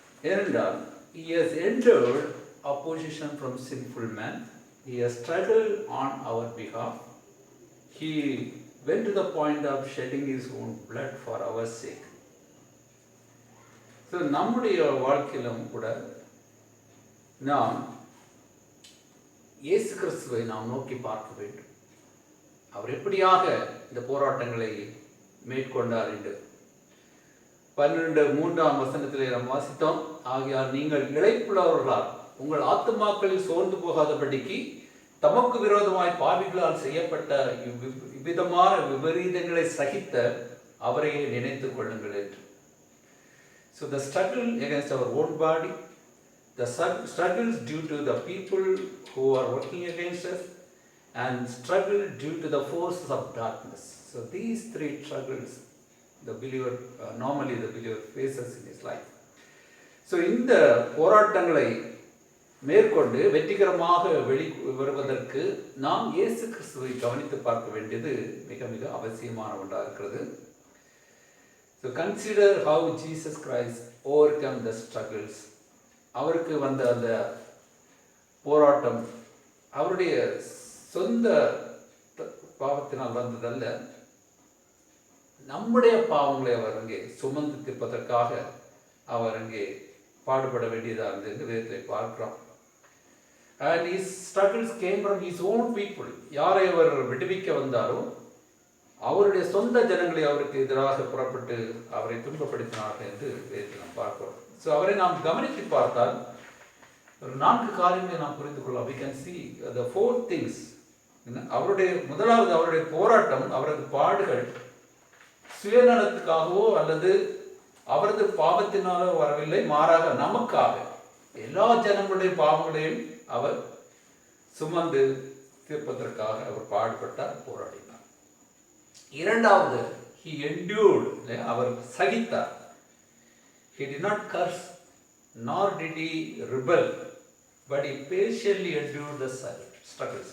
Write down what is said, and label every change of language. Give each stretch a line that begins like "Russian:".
Tamil: ஏனென்றால்
English: he has endured opposition from sinful man. He has struggled on our behalf. He went to the point of shedding his own blood for our sake.
Tamil: So நம்முடைய வாழ்க்கையிலும் கூட நாம் இயேசு கிறிஸ்துவை நாம் நோக்கி பார்க்க வேண்டும். அவர் எப்படியாக இந்த போராட்டங்களை மேற்கொண்டார் என்று 12:3 வசனத்திலே நாம் வாசித்தோம். ஆகையால் நீங்கள் இளைப்புள்ளவர்களால் உங்கள் ஆத்துமாக்களில் சோர்ந்து போகாதபடிக்கு தமக்கு விரோதமாய் பாவிகளால் செய்யப்பட்ட இவ்விதமான விபரீதங்களை சகித்த அவரையே நினைத்துக் கொள்ளுங்கள் என்று.
English: So the struggle against our own body, the struggles due to the people who are working against us, and struggle due to the forces of darkness. So these 3 struggles the believer normally the believer faces in his life.
Tamil: So இந்த போராட்டங்களை மேற்கொண்டு வெற்றிகரமாக வருவதற்கு நாம் இயேசு கிறிஸ்துவை கவனித்து பார்க்க வேண்டியது மிக மிக அவசியமான ஒன்றாக இருக்கிறது.
English: So consider how Jesus Christ overcome the struggles.
Tamil: அவருக்கு வந்த அந்த போராட்டம் அவருடைய சொந்த பாவத்தினால் வந்ததல்ல, நம்முடைய பாவங்களை அவர் அங்கே சுமந்து தீர்ப்பதற்காக அவர் அங்கே பாடுபட வேண்டியதாக இருந்தது வேதத்தை பார்க்கிறோம்.
English: And his struggles came from his own people.
Tamil: யாரை அவர் விடுவிக்க வந்தாரோ அவருடைய சொந்த ஜனங்களை அவருக்கு எதிராக புறப்பட்டு அவரை துன்பப்படுத்தினார்கள் என்று வேதத்தை நாம் பார்க்கிறோம். ஸோ அவரை நாம் கவனித்து பார்த்தால் ஒரு 4 காரியங்களை நாம் புரிந்து கொள்ளலாம்.
English: We can see the 4 things.
Tamil: அவருடைய முதலாவது அவருடைய போராட்டம், அவரது பாடுகள் சுயநலத்துக்காகவோ அல்லது அவரது பாவத்தினாலோ வரவில்லை, மாறாக நமக்காக எல்லா ஜனங்களுடைய பாவங்களையும் அவர் சுமந்து தீர்ப்பதற்காக அவர் பாடுபட்டார், போராடினார். இரண்டாவது,
English: he endured,
Tamil: our சகித்தார்.
English: He did not curse nor did he rebel, but he patiently endured the struggles.